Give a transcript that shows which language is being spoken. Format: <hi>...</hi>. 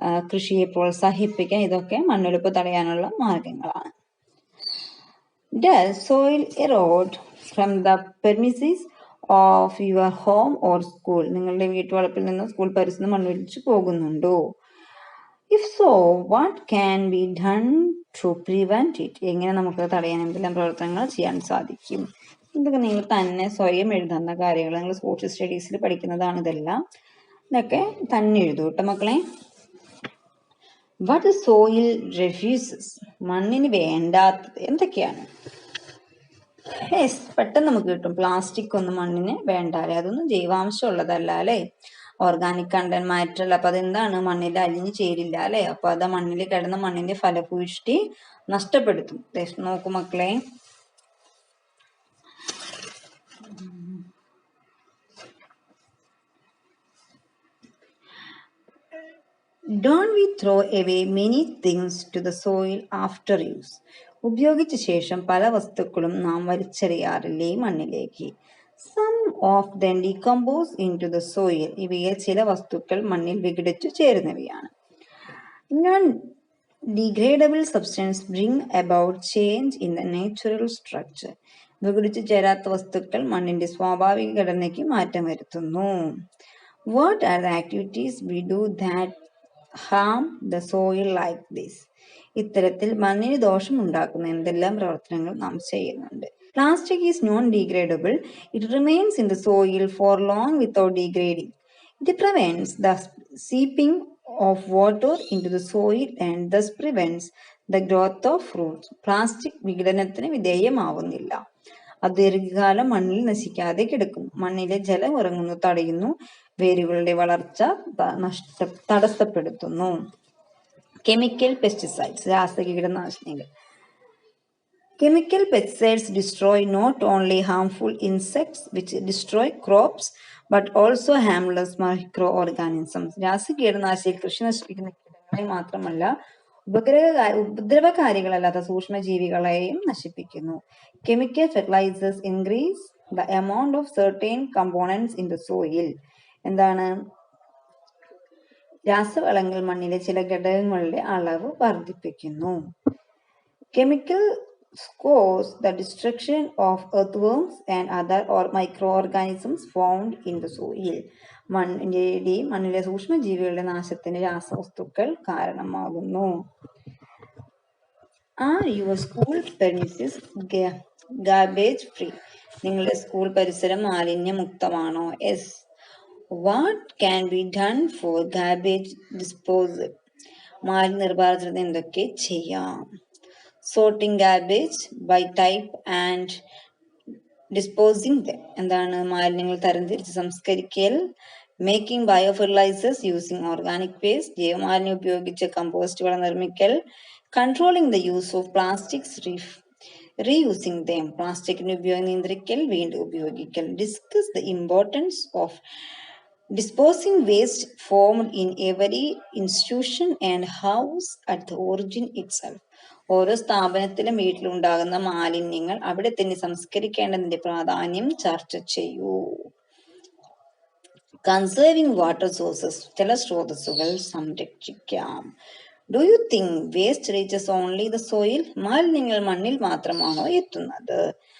<ml>കൃഷിയെ പ്രോത്സാഹിപ്പിക്കാം. ഇതൊക്കെ മണ്ണൊലിപ്പ് തടയാനുള്ള മാർഗങ്ങളാണ്.</ml> <en>Does soil erode from the premises of your home or school?</en> <ml>നിങ്ങളുടെ വീട്ടുവളപ്പിൽ നിന്ന് സ്കൂൾ പരിസരത്ത് മണ്ണൊലിച്ചു പോകുന്നുണ്ടോ?</ml> <en>If so, what can be done to prevent it?</en> <ml>എങ്ങനെ നമുക്ക് തടയാൻ എന്തെല്ലാം പ്രവർത്തനങ്ങൾ ചെയ്യാൻ സാധിക്കും? ഇതൊക്കെ നിങ്ങൾ തന്നെ സ്വയം എഴുതുന്ന കാര്യങ്ങൾ. നിങ്ങൾ സോഷ്യൽ സ്റ്റഡീസിൽ പഠിക്കുന്നതാണ് ഇതെല്ലാം. ഇതൊക്കെ തന്നെ എഴുതൂ കേട്ടോ മക്കളെ.</ml> <en>What soil refuses?</en> <ml>മണ്ണിന് വേണ്ടാത്തത് എന്തൊക്കെയാണ്? പെട്ടെന്ന് നമുക്ക് കിട്ടും. പ്ലാസ്റ്റിക് ഒന്നും മണ്ണിന് വേണ്ടാലേ, അതൊന്നും ജൈവാംശം ഉള്ളതല്ല അല്ലെ, ഓർഗാനിക് കണ്ടന്റ് മാറ്ററല്ല. അപ്പൊ അതെന്താണ്? മണ്ണിൽ അലിഞ്ഞു ചേരില്ല അല്ലെ. അപ്പൊ അത് മണ്ണിൽ കിടന്ന് മണ്ണിന്റെ ഫലഭൂയിഷ്ടി നഷ്ടപ്പെടുത്തും. നോക്കൂ മക്കളെ,</ml> <en>Don't we throw away many things to the soil after use?</en> <ml>ഉപയോഗിച്ച ശേഷം പല വസ്തുക്കളും നാം വലിച്ചെറിയാറില്ലേ മണ്ണിലേക്ക്?</ml> <en>Some of them decompose into the soil.</en> <ml>ഇവയിൽ ചില വസ്തുക്കൾ മണ്ണിൽ വിഘടിച്ചു ചേരുന്നവയാണ്.</ml> <en>Non-degradable substance bring about change in the natural structure.</en> <ml>വിഘടിച്ചു ചേരാത്ത വസ്തുക്കൾ മണ്ണിന്റെ സ്വാഭാവിക ഘടനയ്ക്ക് മാറ്റം വരുത്തുന്നു.</ml> <en>What are the activities we do that harm the soil like this?</en> <ml>ഇത്തരത്തിൽ മണ്ണിന് ദോഷമുണ്ടാക്കുന്ന എന്തെല്ലാം പ്രവർത്തനങ്ങൾ നാം ചെയ്യുന്നുണ്ട്?</ml> <en>Plastic is non-degradable. It remains in the soil for long without degrading. It prevents the seeping of water into the soil and thus prevents the growth of fruits.</en> <ml>Plastic വിഘടനത്തിന് വിധേയമാവുന്നില്ല. അത് ദീർഘകാലം മണ്ണിൽ നശിക്കാതെ കിടക്കുന്നു. മണ്ണിലെ ജലം ഇറങ്ങുന്നു തടയുന്നു. വേരുകളുടെ വളർച്ച തടസ്സപ്പെടുത്തുന്നു.</ml> <en>Chemical pesticides, രാസകീടനാശിനികൾ. Chemical pesticides destroy not only harmful insects which destroy crops but also harmless microorganisms.</en> <ml>രാസകീടനാശിനികൾ കൃഷി നശിപ്പിക്കുന്ന കീടങ്ങളെ മാത്രമല്ല ഉപദ്രവകാരികളല്ലാത്ത സൂക്ഷ്മജീവികളെയും നശിപ്പിക്കുന്നു.</ml> <en>Chemical fertilizers increase the amount of certain components in the soil.</en> <ml>എന്താണ്? രാസവളങ്ങൾ മണ്ണിലെ ചില ഘടകങ്ങളുടെ അളവ് വർദ്ധിപ്പിക്കുന്നു. Chemical</ml> <en>cause the destruction of earthworms and other or microorganisms found in the soil.</en> <ml>മണ്ണിലെ സൂക്ഷ്മജീവികളുടെ നാശത്തിന് രാസവസ്തുക്കൾ കാരണമാകുന്നു.</ml> <en>Are your school premises garbage free? നിങ്ങളുടെ school പരിസരം മാലിന്യമുക്തമാണോ? Yes. What can be done for garbage disposal?</en> <ml>മാലിന്യ നിർമ്മാർജ്ജനത്തിന് എന്തൊക്കെ ചെയ്യാം?</ml> <en>Sorting garbage by type and disposing them.</en> <ml>എന്താണ്? മാലിന്യങ്ങൾ തരംതിരിച്ച് സംസ്കരിക്കൽ.</ml> <en>Making biofertilizers using organic waste.</en> <ml>ജൈവമാലിന്യം ഉപയോഗിച്ച് കമ്പോസ്റ്റുകൾ നിർമ്മിക്കൽ.</ml> <en>Controlling the use of plastics, reusing them.</en> <ml>പ്ലാസ്റ്റിക്കിന്റെ ഉപയോഗം നിയന്ത്രിക്കൽ, വീണ്ടും ഉപയോഗിക്കൽ.</ml> <en>Discuss the importance of disposing waste formed in every institution and house at the origin itself.</en> <ml>ഓരോ സ്ഥാപനത്തിലും വീട്ടിലുണ്ടാകുന്ന മാലിന്യങ്ങൾ അവിടെ തന്നെ സംസ്കരിക്കേണ്ടതിന്റെ പ്രാധാന്യം ചർച്ച ചെയ്യൂ.</ml> <en>Conserving water sources.</en> <ml>ജലസ്രോതസ്സുകൾ സംരക്ഷിക്കാം.</ml> <en>Do you think waste reaches only the soil?</en> <ml>മാലിന്യങ്ങൾ മണ്ണിൽ മാത്രമാണോ എത്തുന്നത്?</ml>